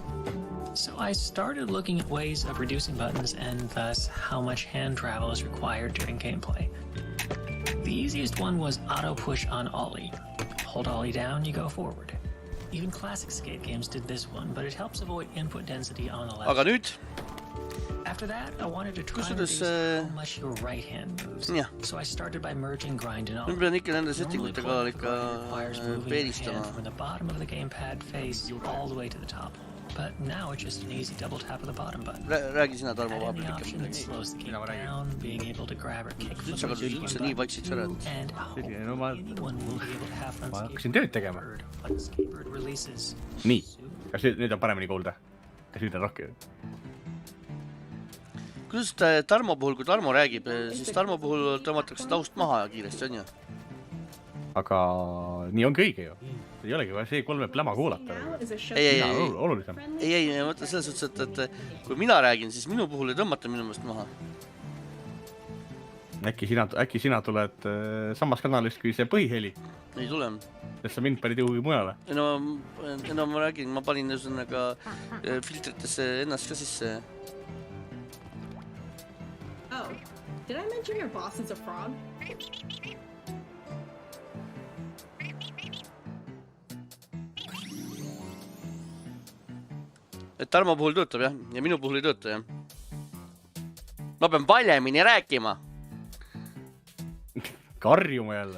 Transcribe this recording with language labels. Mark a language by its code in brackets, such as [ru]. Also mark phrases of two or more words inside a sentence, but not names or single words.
[en] So I started looking at ways of reducing buttons and thus how much hand travel is required during gameplay. The easiest one was auto push on ollie. Hold ollie down, you go forward. Even classic skate games did this one, but it helps avoid input density on the left. [et] Aga nüüd? [en] After that, I wanted to try and reduce how much your right hand moves. Yeah. So I started by merging grind and all. [et] Nüüd pean ikka nende settingutega ikka peelistama. [en] From the bottom of the gamepad face all the way to the top. But now it's just an easy double tap of the bottom button. [et] Räägi sina, Tarmo, [en] Add in the [et] vahepeal [en] option that slows the game down, being able to grab or kick from [et] Üldse, aga üldse nii vaiksid sa rääd. [en] and [et] No ma [en] anyone will be able to have fun [et] hakkasin tööd tegema. [en] like Skatebird releases. [et] Nii. Kas nüüd on paremini kuulda? Kas nüüd on rohkem? Kuidas Tarmo puhul, kui Tarmo räägib, siis Tarmo puhul tõmmatakse taust maha kiiresti, on ju? Aga nii ongi õige ju. Ei olegi vaja see 3 pläma kuulata. Olulisem. Ei, ma mõtlen selles suhtes, et kui mina räägin, siis minu puhul ei tõmmata minu mõist maha. Äkki sina tuled samas kanalist kui see põhiheli? Ei tule. Sest sa mind panid juhugi mujale. No ma räägin, ma panin ühesõnaga filtritesse ennast ka sisse. [en] Oh, did I mention your boss is a frog? [et] Et Tarmo puhul töötab, jah? Ja minu puhul ei tööta, jah? Ma pean valjemini rääkima. Karjuma jälle.